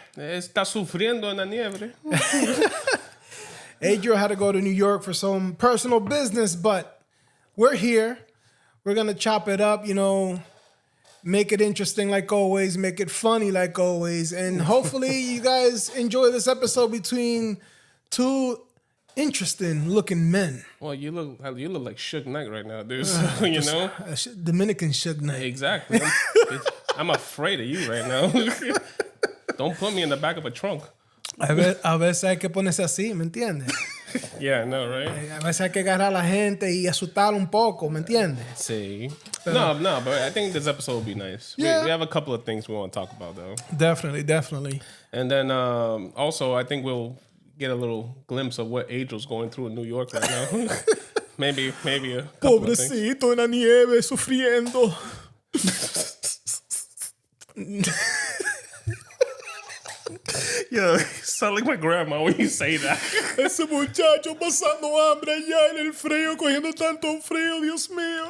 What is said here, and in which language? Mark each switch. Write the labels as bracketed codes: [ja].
[es] Está sufriendo en la nieve. [en] Adriel had to go to New York for some personal business, but we're here. We're going to chop it up, make it interesting like always, make it funny like always, and hopefully you guys enjoy this episode between two interesting looking men. Well, you look like Suge Knight right now, dude. So, Dominican Suge Knight. Exactly. I'm afraid of you right now. Don't put me in the back of a trunk. [es] A veces hay que ponerse así, ¿me entiendes? [en] Yeah, I know, right? [es] A veces hay que agarrar a la gente y asustarla un poco, ¿me entiendes? Sí. [en] No, but I think this episode will be nice. Yeah. We have a couple of things we want to talk about, though. Definitely. And then also, I think we'll get a little glimpse of what Adriel's going through in New York right now. maybe a couple of things. [es] Pobrecito en la nieve, sufriendo. [en] Yeah, you sound like my grandma when you say that. [es] Ese muchacho pasando hambre allá en el frío, cogiendo tanto frío, Dios mío.